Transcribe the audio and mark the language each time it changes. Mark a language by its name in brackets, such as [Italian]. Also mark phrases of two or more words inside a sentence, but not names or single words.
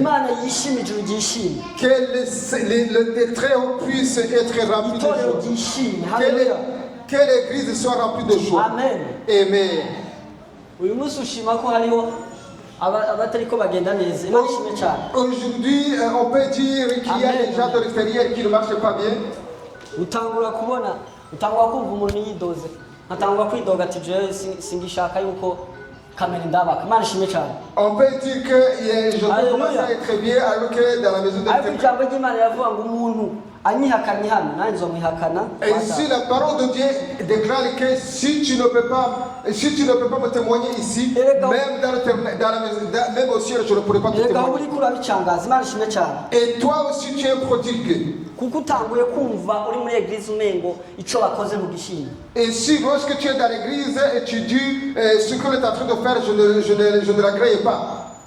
[French] Que le Très-Haut puisse être rempli de joie. Que l'église soit remplie de joie. Amen. Amen. Aujourd'hui, on peut dire qu'il y a des gens de l'extérieur qui ne marchent pas bien. [Rundi] Utangura kumva umuntu yidoze atangura kwidoga ati je singishaka yuko kamera ndabaka Imana ishimwe cyane. [French] On peut dire que je peux commencer à être bien alors que dans la maison de l'Éternel. [Rundi] Ijambo ry'Imana yavuga ngo umuntu anyihakanye hano nanjye nzomwihakana. [French] Ainsi la parole de Dieu déclare que si tu ne peux pas me témoigner ici, même dans la maison, même au ciel, je ne pourrai pas te témoigner. Et toi aussi tu es un prodigue. Et si lorsque tu es dans l'église et tu dis ce que tu es en train de faire, je ne l'agrée pas.